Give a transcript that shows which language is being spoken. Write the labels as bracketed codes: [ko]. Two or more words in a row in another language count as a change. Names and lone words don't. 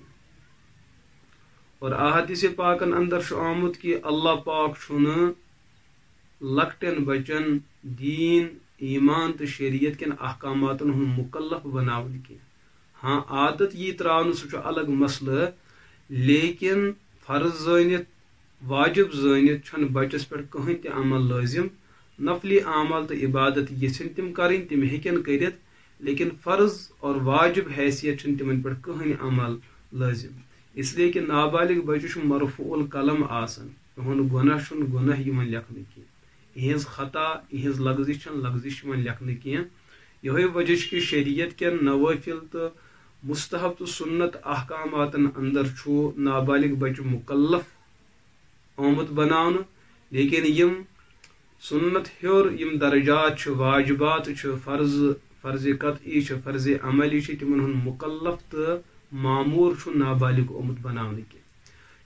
[ks] اور احادیث پاکن اندر چھُ آمُت کہ اللہ پاک چھُنہٕ لۄکٹٮ۪ن بچن دین ایمان تو شریعت کٮ۪ن احکاماتن ہُنٛد مکلف بناوُن کینٛہہ۔ ہاں عادت یی تراونہٕ سُہ چھُ الگ مسلہٕ، لیکن فرض زٲنِتھ واجب زٲنِتھ چھُنہٕ بچس پٮ۪ٹھ کٕہٕنۍ تہِ عمل لٲزم۔ نفلی اعمال تو عبادت یژھن تم کرٕنۍ تم ہیٚکن کٔرِتھ، لیکن فرض اور واجب حیثیت چھُنہٕ تمن پٮ۪ٹھ کٕہٕنۍ عمل لٲزم، [ur] اس لیے کہ [ks] نابالغ بچہِ چھُ مرفوع القلم آسان، تِہُنٛد گۄناہ چھُنہٕ گۄناہ یِوان لیکھنہٕ کینٛہہ، یِہٕنٛز خطا یِہٕنٛز لغزش چھنہٕ لغزش یِوان لیکھنہٕ کینٛہہ۔ یِہوے وجہ چھُ کہ شریعت کٮ۪ن نوافل تہٕ مستحب تہٕ سنت احکاماتن اندر چھُ نابالغ بچہِ مکلف آمُت بناونہٕ، لیکن یم سنت ہیوٚر یم درجات چھِ، واجبات چھِ، فرض قطعی چھِ، فرض عملی چھِ، تمن ہُنٛد مکلف تہٕ معمور چھُ نابالغ آمُت بناونہٕ کینٛہہ۔